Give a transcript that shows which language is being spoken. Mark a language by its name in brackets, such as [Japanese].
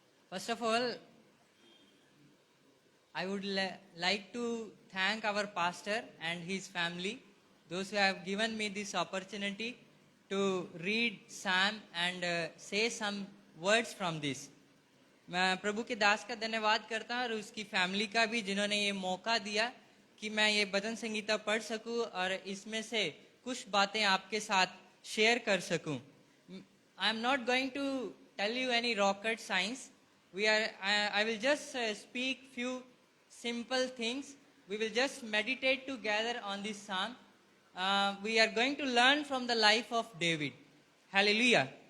[English] First of all, I would like to thank our pastor and his family, those who have given me this opportunity to read Psalm and say some words from this. [Hindi] मैं प्रभु के दास का धन्यवाद करता हूँ और उसकी family का भी, जिन्होंने ये मौका दिया कि मैं ये भजन संगीता पढ़ सकूँ और इसमें से कुछ बातें आपके साथ शेयर कर सकूँ। [English] I am not going to tell you any rocket science. I will just speak few simple things. We will just meditate together on this psalm. We are going to learn from the life of David. Hallelujah.